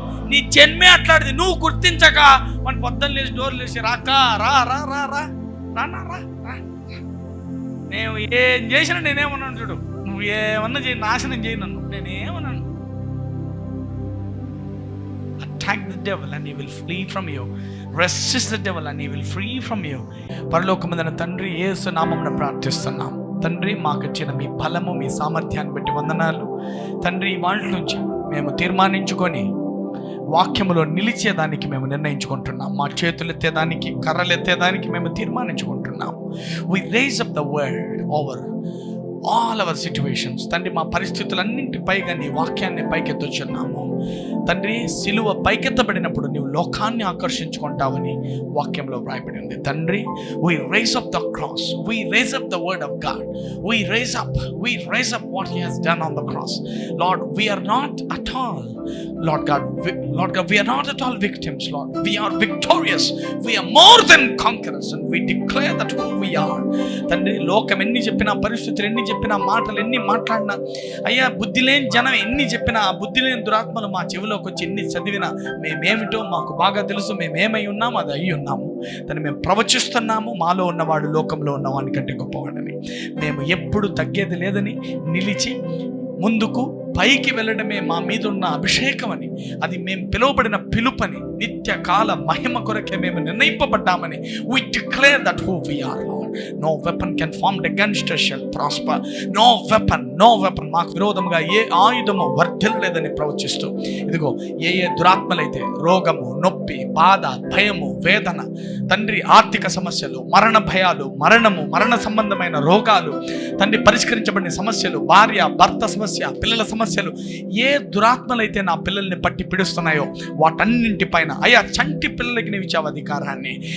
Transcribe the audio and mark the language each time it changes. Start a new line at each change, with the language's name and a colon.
Telugu: నీ జన్మే అట్లాంటిది. నువ్వు గుర్తించక వాని పొద్దున్న లేచి డోర్లు వేసి రాక రా రా రా రా రా రా రా, నేను ఏం చేసినా నేనేమన్నాను చూడు, నువ్వు ఏమన్నా చేయి, నాశనం చేయి నన్ను, నేనేమన్నాను.
English: Attack the devil and he will flee from you. Resist the devil and he will free from you.
Telugu: పరలోకమందున్న తండ్రి, యేసు నామమున ప్రార్థిస్తున్నాం. తండ్రి, మాకు ఇచ్చిన మీ బలము, మీ సామర్థ్యాన్ని బట్టి వందనాలు తండ్రి. వాళ్ళ నుంచి మేము తీర్మానించుకొని వాక్యములో నిలిచేదానికి మేము నిర్ణయించుకుంటున్నాం. మా చేతులు ఎత్తేదానికి, కర్రలు ఎత్తేదానికి మేము తీర్మానించుకుంటున్నాం.
English: We raise up the word over all our situations.
Telugu: తండ్రి, మా పరిస్థితులన్నింటి పైగా నీ వాక్యాన్ని పైకెత్తుచున్నాము తండ్రి. సిలువ పైకెత్తబడినప్పుడు నీవు లోకాన్ని ఆకర్షించుకుంటావని వాక్యంలో వ్రాయబడి ఉంది తండ్రి.
English: We raise up the cross, we raise up the word of God, we raise up what he has done on the cross. Lord, we are not at all, Lord God, we are not at all victims, Lord. We are victorious, we are more than conquerors, and we declare that who we are.
Telugu: తండ్రి, లోకం ఎన్ని చెప్పినా, పరిస్థితులు ఎన్ని చెప్పినా, మాటలు ఎన్ని మాట్లాడినా, అయ్యా బుద్ధి లేని జనం ఎన్ని చెప్పినా, ఆ బుద్ధి లేని దురాత్మలు మా చెవిలోకి వచ్చి ఎన్ని చదివినా, మేమేమిటో మాకు బాగా తెలుసు, మేమేమై ఉన్నాము అది అయ్యి ఉన్నాము. దాన్ని మేము ప్రవచిస్తున్నాము. మాలో ఉన్నవాడు లోకంలో ఉన్నవాని కంటే గొప్పవాడని, మేము ఎప్పుడు తగ్గేది లేదని, నిలిచి ముందుకు పైకి వెళ్ళడమే మా మీద ఉన్న అభిషేకం అని, అది మేము పిలువబడిన పిలుపని, నిత్య కాల మహిమ కొరకే మేము నిర్ణయింపబడ్డామని.
English: We declare that who we are, Lord. No weapon can formed against us shall prosper. No weapon
Telugu: మాకు విరోధముగా ఏ ఆయుధము వర్ధిల్లలేదని ప్రవచిస్తూ, ఇదిగో ఏ దురాత్మలైతే రోగము, నొప్పి, బాధ, భయము, వేదన తండ్రి, ఆర్థిక సమస్యలు, మరణ భయాలు, మరణ సంబంధమైన రోగాలు తండ్రి, పరిష్కరించబడిన సమస్యలు, భార్య భర్త సమస్య, పిల్లల సమస్యలు, ఏ దురాత్మలైతే నా పిల్లల్ని పట్టి పిడుస్తున్నాయో వాటన్నింటిపైన అయ్యా చంటి పిల్లలకి నీవు ఇచ్చావు అధికారాన్ని.